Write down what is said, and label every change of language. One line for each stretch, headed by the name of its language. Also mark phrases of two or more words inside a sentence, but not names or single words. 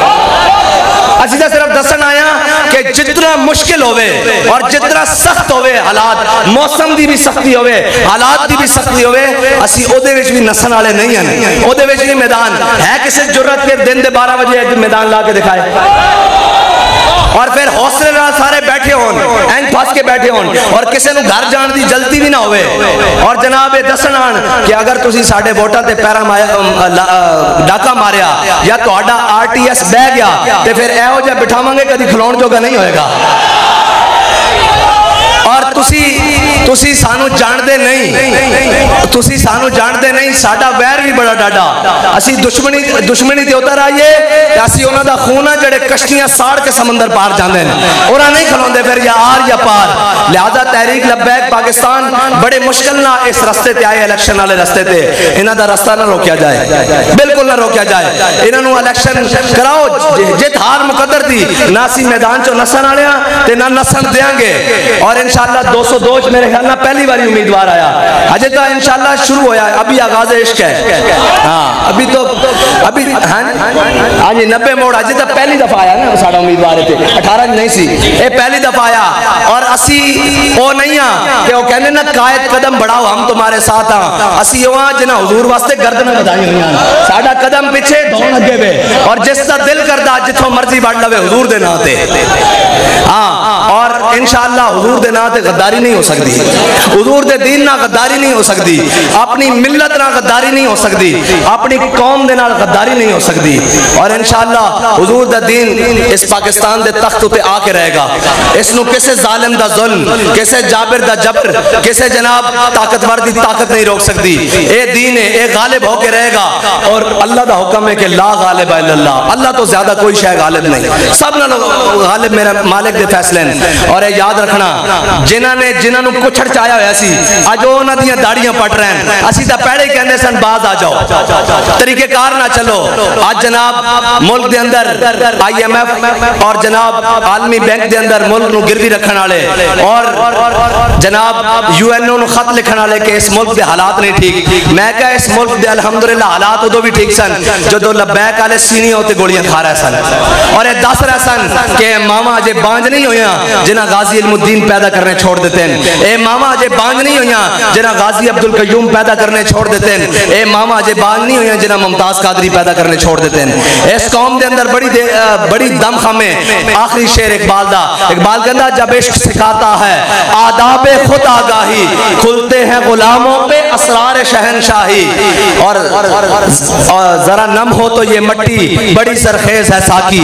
Punjabi: اسی تو صرف دسن آیا کہ جتنا مشکل ہوئے اور جتنا سخت ہوئے حالات, موسم دی بھی سختی ہوئے, حالات دی بھی سختی ہوئے, اسی او دے وچ بھی نسن والے نہیں ہیں. او دے وچ بھی میدان ہے کسی جرت کے دن دے 12 بجے میدان لا کے دکھائے اور پھر حوصلے نال سارے بیٹھے ہون, این پھس کے بیٹھے ہون, اور کسی نو گھر جان دی جلدی بھی نہ ہوئے. اور جناب دسن آن کہ اگر تسی ساڈے ووٹاں تے پیرا ڈاکا ماریا یا تہاڈا RTS بہ گیا تے پھر ایہو جہا بٹھاواں گے کدی کھلون جوگا نہیں ہوئے گا. اور تسی سانو جاندے نہیں, تسی سانو جاندے نہیں, ساڈا ویر بھی بڑا ڈاڈا. اسی دشمنی تے اتر آئیے کہ اسی انہاں دا خون جڑے کشتیاں ساڑ کے سمندر پار جاندے ہیں, انہاں نہیں کھلوندے پھر یا آر یا پار. لہذا تحریک لبیک پاکستان بڑے مشکل نہ اس رستے تے آئے, الیکشن والے رستے تے. انہاں دا رستہ نہ روکیا جائے, بالکل نہ روکیا جائے. انہاں نو الیکشن کراؤ, جت ہار مقدر دی نہ اسی میدان چوں نسن والے تے نہ نسن دیاں گے. اور انشاءاللہ 202 میرے خیال نہ پہلی باری امیدوار آیا, اجے تو انشاءاللہ شروع ہویا ہے,
Urdu: ابھی آغاز عشق ہے.
Punjabi: ہاں ابھی تو ابھی ہاں جی 90 موڑ اجے تو پہلی دفعہ آیا نا ساڈا امیدوار تے 18 نہیں سی, اے پہلی دفعہ آیا. اور اسی او نہیں ہاں کہ او کہنے نا
Urdu: قائد قدم بڑھاؤ ہم تمہارے ساتھ ہاں,
Punjabi: اسی او ہاں جنہ حضور واسطے گردن بدائی ہوئی ہیں, ساڈا قدم پیچھے دھون اگے وے, اور جس دا دل کردا جتھوں مرضی بڑھ لوے حضور دے نام تے. ہاں اور انشاءاللہ حضور دے نام تے غداری نہیں ہو سکتی, حضور دے دین نہ غداری نہیں ہو سکتی, اپنی ملت نہ غداری نہیں ہو سکتی, اپنی قوم دے نال غداری نہیں ہو سکتی. اور انشاءاللہ حضور دا دین اس پاکستان دے تخت تے آ کے رہے گا. اس نو کسے ظالم دا ظلم, کسے جابر دا جبر, کسے جناب طاقتور دی طاقت نہیں روک سکتی. اے دین ہے, اے غالب ہو کے رہے گا. اور اللہ دا حکم ہے کہ
Arabic: لا غالب الا اللہ,
Punjabi: اللہ تو زیادہ کوئی شے غالب نہیں, سب نہ غالب میرا مالک دے فیصلے ہیں. اور اے یاد رکھنا جنہاں نو کچھڑ چایا ہویا سی اج انہاں دیاں داڑیاں پٹ رہے ہیں, اسی تا پہلے ہی کہندے سن باز آ جاؤ, طریقہ کار نہ چلو. آج جناب ملک دے اندر IMF اور جناب عالمی بینک دے اندر ملک نو گروی رکھن والے اور جناب UN نو خط لکھن والے کہ اس ملک دے حالات نہیں ٹھیک. میں کہا اس ملک دے الحمدللہ حالات ادو بھی ٹھیک سن جدو لبیک والے سینیاں ہوتے گولیاں کھا رہے سن, اور یہ دس رہے سن کہ ماما اجے بانج نہیں ہویاں جنہ غازی علم الدین پیدا کرنے چھوڑ دیتے ہیں, اے ماما اجے بانج نہیں ہویاں جنہ غازی عبدالقیوم پیدا کرنے چھوڑ دیتے ہیں, اے ماما اجے بانج نہیں ہویاں جنہ ممتاز قادری پیدا کرنے چھوڑ دیتے ہیں. اس قوم دے اندر بڑی دم خمے. آخری شعر اقبال دا, اقبال کہندا
Urdu: جب عشق سکھاتا ہے آداب خود آگاہی, کھلتے ہیں غلاموں پہ اسرار شہنشاہی. اور ذرا نم ہو تو یہ مٹی بڑی سرخیز ہے ساکی.